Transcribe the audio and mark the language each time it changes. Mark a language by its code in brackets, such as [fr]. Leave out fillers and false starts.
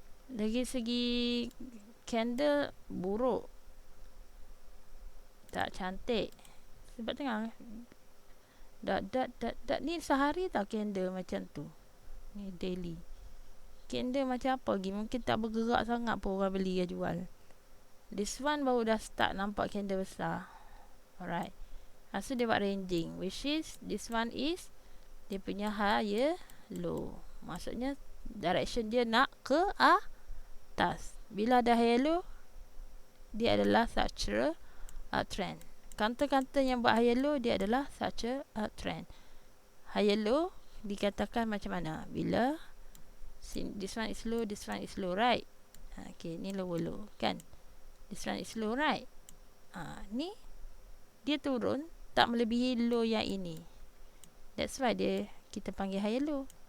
[ms] Dari segi candle buruk, tak cantik. Sebab tengok dak ni sehari tak candle macam tu. Ni daily. Candle macam apa lagi? Mungkin tak bergerak sangat pun orang beli dan jual. [en] This one [ms] baru dah start nampak candle besar. [en] Alright. [ms] So dia buat ranging, [en] which is this one is [ms] dia punya higher low. Maksudnya direction dia nak ke atas. Bila ada higher low, dia adalah structural uptrend. Counter-counter yang buat higher low, dia adalah structural uptrend. Higher low dikatakan macam mana? Bila [en] this one is low, this one is low, right? Okay, [ms] ni [en] lower low [ms] kan? [en] This one is low, right? [ms] Ni dia turun tak melebihi low yang ini. [en] That's why [ms] kita panggil higher low.